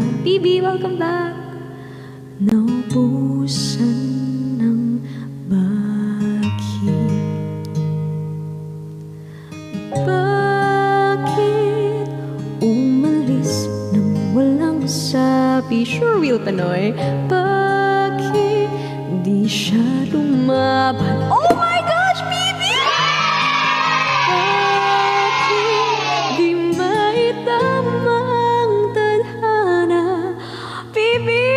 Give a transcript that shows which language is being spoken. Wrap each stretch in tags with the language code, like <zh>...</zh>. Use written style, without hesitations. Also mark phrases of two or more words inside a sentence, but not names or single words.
<tl>Bibi,</tl> <en>welcome back.</en> <tl>Naubusan ng bakit. Bakit umalis nang walang sabi?</tl> <en>Sure will,</en> <tl>Panoy. Bakit di siya lumaban?</tl> <en>Oh my gosh, Bibi!</en> <tl>Bakit di maitamang tadhana? Bibi!</tl>